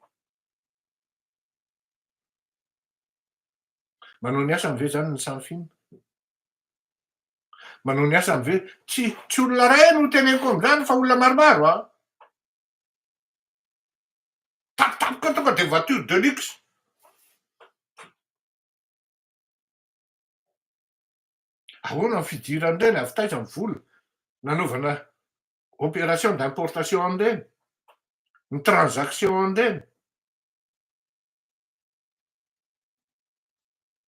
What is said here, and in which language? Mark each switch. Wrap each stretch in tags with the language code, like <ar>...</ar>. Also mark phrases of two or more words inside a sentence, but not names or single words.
<mg>Manao ny asany ve zany ny samifinina? Manao ny asany ve? Tsy olona ray no teneniko amin'izany fa olona maromaro tapitapika tonga de</mg> <fr>voiture de luxe.</fr> <mg>Ahoana ny fidiran'ireny avy taiza ny vola nanaovana</mg> <fr>opération d'importation</fr> <mg>an'ireny, ny transaction an'ireny.</mg>